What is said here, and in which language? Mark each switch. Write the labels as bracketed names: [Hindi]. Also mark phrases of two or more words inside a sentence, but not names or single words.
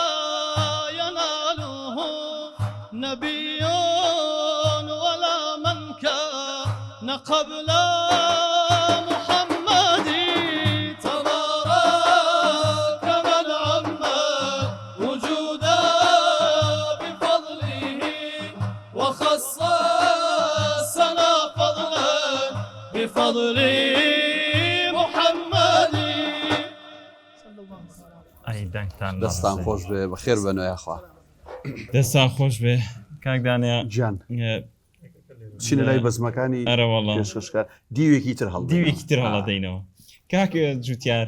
[Arabic] يناله نبي ولا من كان قبل محمد تبارك من عمل وجودا بفضله وخص سنا فضلا بفضل محمد [Central Kurdish] ئەی دەنگتان دەستان خۆش بێ بەخێر بنەوە یاخوا دەستان خۆش بێ کاکدانیا گیان چینە لای بەزمەکانی ئەرەوەڵام پێشکەشکار دیوێکی تر هەڵ دیوێکی تر هەڵەدەینەوە کاک جوتیار